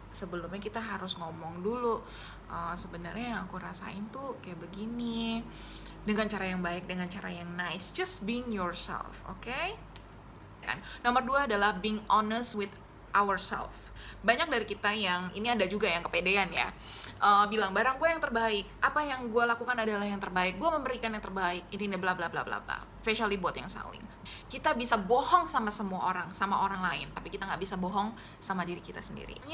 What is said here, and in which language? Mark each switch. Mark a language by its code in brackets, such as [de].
[id] Sebelumnya kita harus ngomong dulu, sebenarnya yang aku rasain tuh kayak begini, dengan cara yang baik, dengan cara yang nice. [en] Just being yourself, okay? [id] Nomor 2 adalah [en] being honest with ourselves. [id] Banyak dari kita yang, ini ada juga yang kepedean ya, bilang barang gue yang terbaik, apa yang gue lakukan adalah yang terbaik, gue memberikan yang terbaik, ini bla bla bla bla bla. Especially buat yang saling. Kita bisa bohong sama semua orang, sama orang lain, tapi kita nggak bisa bohong sama diri kita sendiri.